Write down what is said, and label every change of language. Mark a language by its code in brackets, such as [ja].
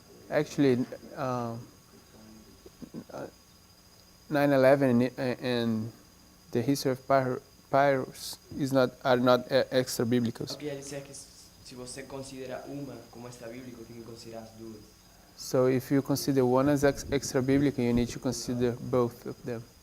[en] Actually, 9/11 and the history of Pyrrhus are not extra-biblical. [pt] Eu queria dizer que se você considera uma como extra-bíblico, tem que considerar as duas. [en] So if you consider one as extra-biblical, you need to consider both of them.